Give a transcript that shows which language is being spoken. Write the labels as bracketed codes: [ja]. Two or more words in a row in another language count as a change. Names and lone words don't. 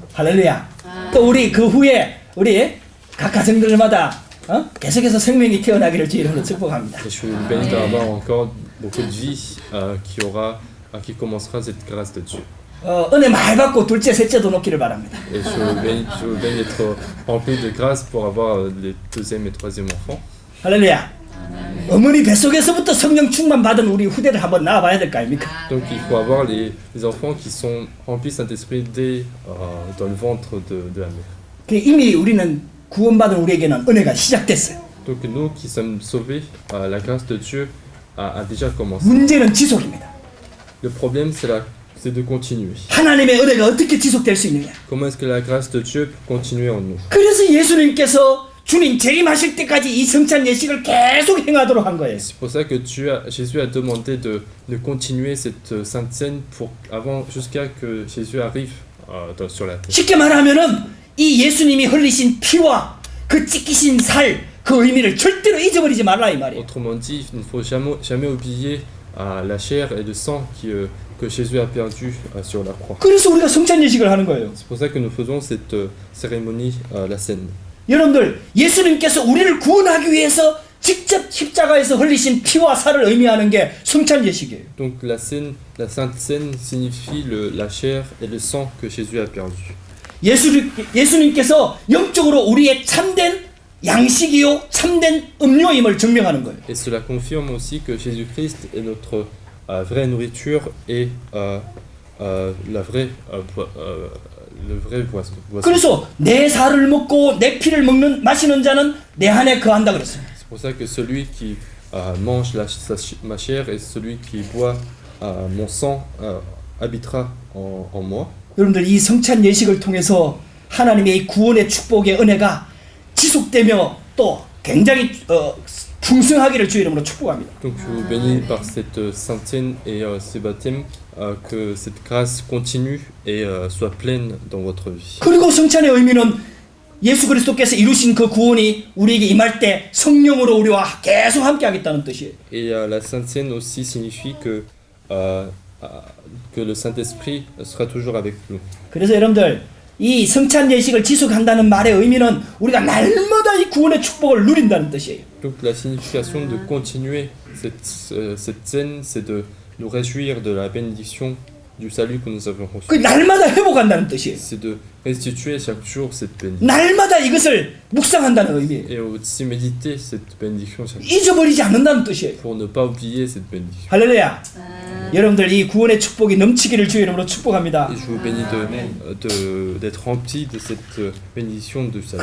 [ko] 할렐루야. 또 우리 그 후에 우리 각 가정들마다 계속해서 생명이 태어나기를 주 이름으로 축복합니다. [fr] Et je vous bénis d'avoir encore beaucoup de vie qui commencera cette grâce de Dieu. [ko] 은혜 많이 받고 둘째, 셋째도 놓기를 바랍니다. [fr] Et je vous bénis d'être rempli de grâce pour avoir les deuxième et troisième enfants. [ko] 할렐루야. 어머니 뱃속에서부터 성령 충만 받은 우리 후대를 한번 낳아봐야 될 거 아닙니까? [fr] Donc il faut avoir les enfants qui sont remplis de Saint-Esprit dès dans le ventre de la mère. [ko] 이미 우리는 구원받은 우리에게는 은혜가 시작됐어요. [fr] Donc nous qui sommes sauvés, la grâce de Dieu a déjà commencé. [ko] 문제는 지속입니다. [fr] Le problème c'est de continuer. [ko] 하나님의 은혜가 어떻게 지속될 수 있느냐? [fr] Comment est-ce que la grâce de Dieu peut continuer en nous? [ko] 그래서 예수님께서 주님 재림하실 때까지 이 성찬 예식을 계속 행하도록 한 거예요. [fr] C'est pour ça que Jésus a demandé de continuer cette sainte scène jusqu'à que Jésus arrive sur la terre. [ko] 쉽게 말하면은 이 예수님이 흘리신 피와 그 찢기신 살 그 의미를 절대로 잊어버리지 말라 이 말이에요. [fr] Autrement dit, il ne faut jamais oublier la chair et le sang que Jésus a perdu sur la croix. [ko] 그래서 우리가 성찬 예식을 하는 거예요. [fr] C'est pour ça que nous faisons cette cérémonie, la scène. [ko] 여러분들 예수님께서 우리를 구원하기 위해서 직접 십자가에서 흘리신 피와 살을 의미하는 게 성찬 예식이에요. [fr] Donc la sainte scène signifie la chair et le sang que Jésus a perdu. [ko] 예수님께서 영적으로 우리의 참된 양식이요 참된 음료임을 증명하는 거예요. [fr] Et cela confirme aussi que Jésus-Christ est notre vraie nourriture et le vrai boisson. [ko] 그래서 내 살을 먹고 내 피를 마시는 자는 내 안에 거한다 그랬어요. [fr] C'est pour ça que celui qui mange ma chair et celui qui boit mon sang habitera en moi. [ko] 여러분들 이 성찬 예식을 통해서 하나님의 이 구원의 축복의 은혜가 지속되며 또 굉장히 풍성하기를 주 이름으로 축복합니다. [fr] Donc je vous bénis par cette sainte scène et ces baptêmes, que cette grâce continue et soit pleine dans votre vie. [ko] 그리고 성찬의 의미는 예수 그리스도께서 이루신 그 구원이 우리에게 임할 때 성령으로 우리와 계속 함께 하겠다는 뜻이에요. [fr] Et la sainte scène aussi signifie que le Saint-Esprit sera toujours avec nous. [ko] 그래서 여러분들 이 성찬 예식을 지속한다는 말의 의미는 우리가 날마다 이 구원의 축복을 누린다는 뜻이에요. [fr] Donc la signification de continuer cette scène, c'est de nous réjouir de la bénédiction du salut que nous avons reçu. [ko] 그 날마다 회복한다는 뜻이에요. [fr] C'est de restituer chaque jour cette bénédiction. [ko] 날마다 이것을 묵상한다는 의미예요. [fr] Et aussi méditer cette bénédiction chaque jour. [ko] 잊어버리지 않는다는 뜻이에요. [fr] Pour ne pas oublier cette bénédiction. [ko] 할렐루야. 여러분들 이 구원의 축복이 넘치기를 주 이름으로 축복합니다. [fr] Et je vous bénis d'être remplis de cette bénédiction du salut.